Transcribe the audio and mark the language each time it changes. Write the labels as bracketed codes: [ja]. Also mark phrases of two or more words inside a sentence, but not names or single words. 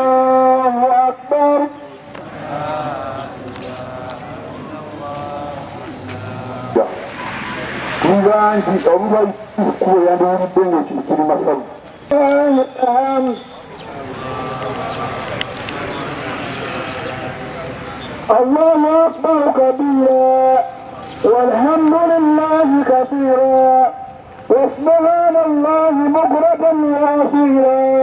[ar] الله أكبر. [lg] Kibanji omulwayi kuba yandiwulidde ng'ekintu kiri masavu. [ar] الله أكبر كبيرا والحمد لله كثيرا وسبحان الله بكرة وأصيلا.